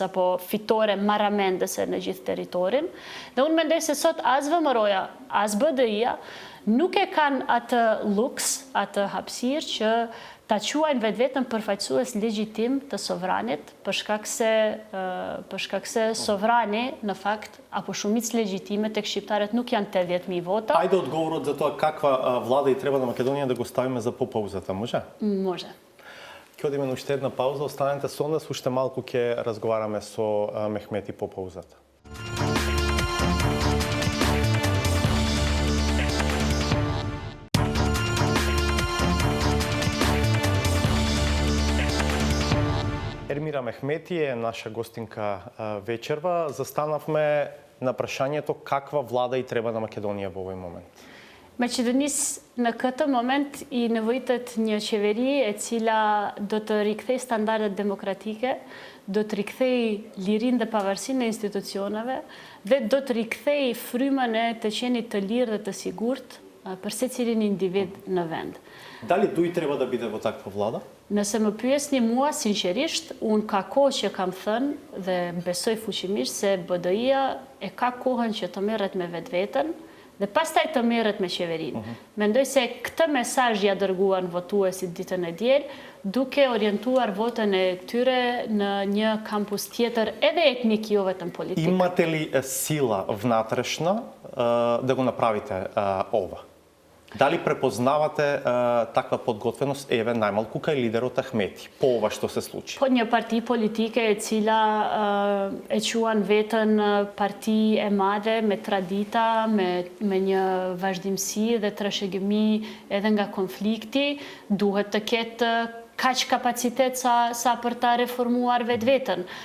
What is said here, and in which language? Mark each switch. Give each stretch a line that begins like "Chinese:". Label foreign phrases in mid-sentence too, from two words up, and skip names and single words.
Albanian: apo fitore marramendese në gjithë territorin, dhe unë mendoj se sot as VMRO-ja, as BDI-ja nuk e kanë atë luks, atë hapësirë që ta quajnë vetëm përfaqësues legjitim të sovranit, për shkak se sovrani në fakt apo shumicë legjitime tek shqiptarët nuk janë 80.000 vota.
Macedonian: Ајде одговорот за то каква влада и треба на Македонија да го ставиме за по-паузата, може? Може. Ќе одиме на уште една пауза, останете со нас, уште малку ќе разговараме со Мехмети по паузата. Ермира Мехмети е наша гостинка вечерва. Застанавме на прашањето каква влада и треба на Македонија во овој момент.
Albanian: Maqedonisë në këtë moment i nevojitet një qeveri e cila do të rikthej standardet demokratike, do të rikthej lirinë dhe pavarësinë e institucioneve dhe do të rikthej frymën e të qenit të lirë dhe të sigurt për secilin individ në vend.
Macedonian: Дали дуј треба да биде во таква влада?
Albanian: Nëse më pyesni mua, sinqerisht, unë ka kohë që kam thënë dhe besoj fuqimisht se BDI-ja e ka kohën që të merret me vetveten dhe pastaj të merret me qeverinë. Mendoj se këtë mesazh ja dërguan votuesit ditën e diel, duke orientuar votën e tyre në një kampus tjetër, edhe etnik, jo vetëm politik.
Macedonian: Имате ли сила внатрешна да го направите ова? Дали препознавате таква подготвеност еве најмалку кај лидерот Ахмети по ова што се случи?
Albanian: Po një parti politike e cila e quan veten parti e madhe me tradita, me një vazhdimsi dhe trashëgimi edhe nga konflikti, duhet të ketë kaq kapacitet sa për ta reformuar vetveten.